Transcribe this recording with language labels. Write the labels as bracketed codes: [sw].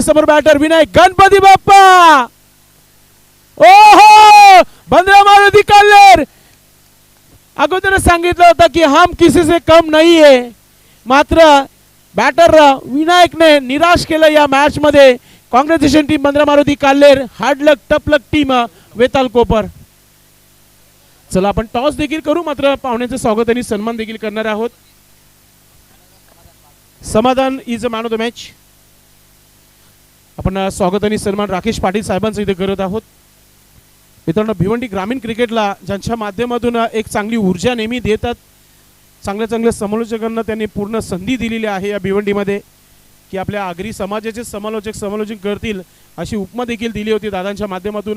[mr] समोर बॅटर विनायक गणपती बाप्पा. ओहो बंद्रा मारुती कल्लेर. अगोदर सांगितलं होतं की [hi] हम किसी से कम नहीं है, [mr] मात्र बॅटर विनायकने निराश केलं या मॅच मध्ये. [en] Congratulation team Bandra Maruti काल्लेर. Hard luck tough luck team Vetal Kopar. [mr] चला आपण टॉस देखील करू, मात्र पाहुण्यांचं स्वागत आणि सन्मान देखील करणार आहोत. समाधान [en] Is a man of the match. [mr] आपण स्वागत आणि सन्मान राकेश पाटील साहेबांचं इथे करत आहोत. मित्रांनो भिवंडी ग्रामीण क्रिकेटला ज्यांच्या माध्यमातून एक चांगली ऊर्जा नेहमी देतात, चांगल्या समालोचकांना त्यांनी पूर्ण संधी दिलेली आहे या भिवंडीमध्ये की आपल्या आगरी समाजाचे समालोचन करतील अशी उपमा देखील दिली होती दादांच्या माध्यमातून.